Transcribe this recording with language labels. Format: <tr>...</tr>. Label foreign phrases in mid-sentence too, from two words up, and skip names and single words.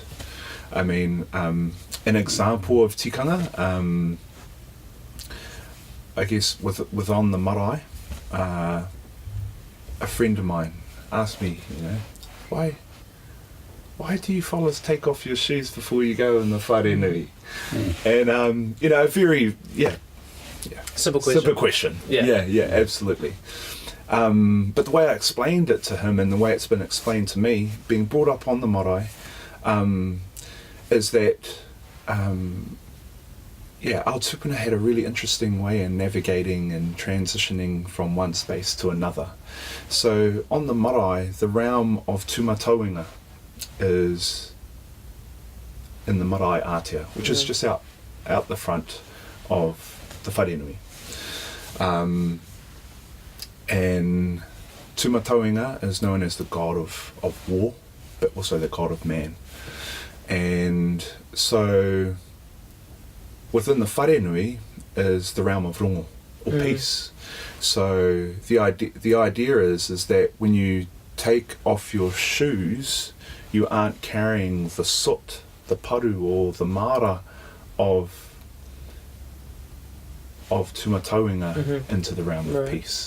<en>I mean, an example of tikanga, I guess with on the marae, a friend of mine asked me, why do you fellas take off your shoes before you go in the</en> <mi>whare nui?</mi> <en>And very simple question. Yeah, absolutely. But the way I explained it to him, and the way it's been explained to me, being brought up on the marae, is that our tupuna had a really interesting way in navigating and transitioning from one space to another. So on the marae, the realm of tūmatauenga is in the</en> <mi>marae ātea,</mi> <en>which is just out the front of the</en> <mi>whare nui.</mi> <en>And tūmatauenga is known as the god of war, but also the god of man. And so within the</en> <mi>whare nui</mi> <en>is the realm of rongo, or peace. So the idea is that when you take off your shoes, you aren't carrying the soot, the paru, or the mara of tūmatauenga into the realm of peace.</en>